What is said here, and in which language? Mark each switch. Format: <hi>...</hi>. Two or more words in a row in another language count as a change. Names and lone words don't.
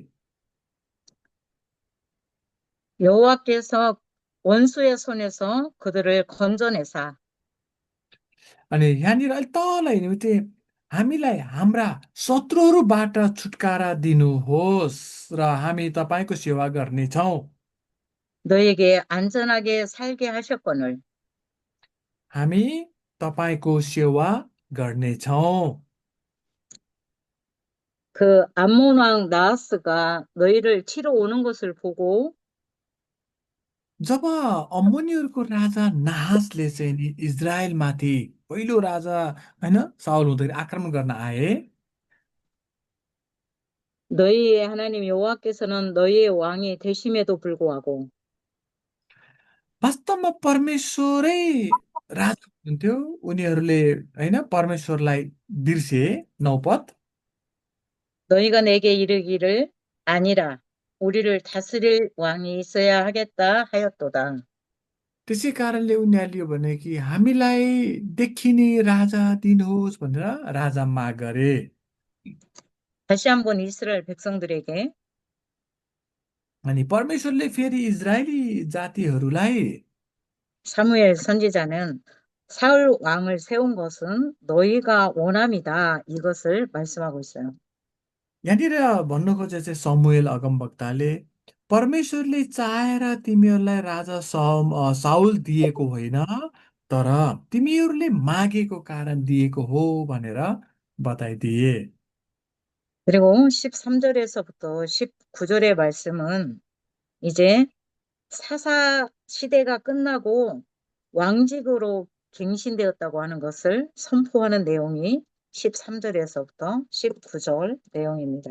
<ko>여호와께서 원수의 손에서 그들을 건져내사</ko> <ne>अनि यहाँनिर अलिक तल हेर्ने भने चाहिँ हामीलाई हाम्रा शत्रुहरूबाट छुटकारा दिनुहोस् र हामी तपाईँको सेवा गर्नेछौँ।</ne> <ko>너에게 안전하게 살게 하셨거늘</ko> <ne>हामी तपाईँको सेवा गर्नेछौँ।</ne> <ko>그 암몬 왕 나하스가 너희를 치러 오는 것을 보고</ko> <ne>जब अम्मोनीहरूको राजा नाहासले चाहिँ नि इजरायलमाथि पहिलो राजा होइन साउल हुँदाखेरि आक्रमण गर्न आए,</ne> <ko>너희의 하나님 여호와께서는 너희의 왕이 되심에도 불구하고</ko> <ne>वास्तवमा परमेश्वरै राजा हुनुहुन्थ्यो, उनीहरूले होइन परमेश्वरलाई बिर्से। 9 पद,</ne> <ko>너희가 내게 이르기를 아니라 우리를 다스릴 왕이 있어야 하겠다 하였도다.</ko> <ne>त्यसै कारणले उनीहरूले यो भने कि हामीलाई देखिने राजा दिनुहोस् भनेर राजा माग गरे।</ne> <ko>다시 한번 이스라엘 백성들에게</ko> <ne>अनि परमेश्वरले फेरि इजरायली जातिहरूलाई</ne> <ko>사무엘 선지자는 사울 왕을 세운 것은 너희가 원함이다. 이것을 말씀하고 있어요.</ko> <ne>यहाँनिर भन्नु खोजे चाहिँ समुएल अगमवक्ताले परमेश्वरले चाहेर तिमीहरूलाई राजा साउल दिएको होइन, तर तिमीहरूले मागेको कारण दिएको हो भनेर बताइदिए।</ne> <ko>그리고 13절에서부터 19절의 말씀은 이제 사사 시대가 끝나고 왕직으로 갱신되었다고 하는 것을 선포하는 내용이 13절에서부터 19절 내용입니다.</ko>